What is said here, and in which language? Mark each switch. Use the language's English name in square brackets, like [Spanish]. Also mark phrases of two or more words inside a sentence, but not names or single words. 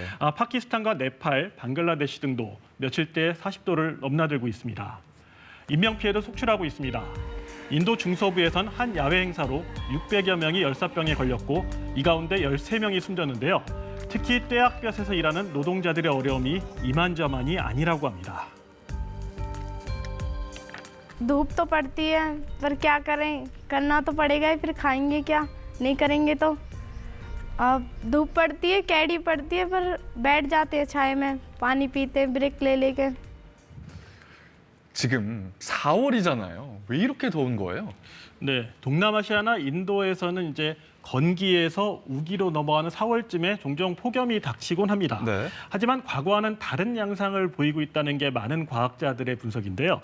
[Korean] 파키스탄과 네팔, 방글라데시 등도 며칠째 40도를 넘나들고 있습니다. 인명피해도 속출하고 있습니다. 인도 중서부에선 한 야외 행사로 600여 명이 열사병에 걸렸고 이 가운데 13명이 숨졌는데요. 특히 떼약볕에서 일하는 노동자들의 어려움이 이만저만이 아니라고 합니다. [Hindi] धूप तो पड़ती है पर क्या करें करना तो पड़ेगा ही फिर खाएंगे क्या नहीं करेंगे तो अब धूप पड़ती है कैडी पड़ती है पर बैठ जाते हैं छाए में पानी पीते ब्रेक ले लेके [Korean] 지금 4월이잖아요. 왜 이렇게 더운 거예요? 네, 동남아시아나 인도에서는 이제 건기에서 우기로 넘어가는 4월쯤에 종종 폭염이 닥치곤 합니다. 네. 하지만 과거와는 다른 양상을 보이고 있다는 게 많은 과학자들의 분석인데요.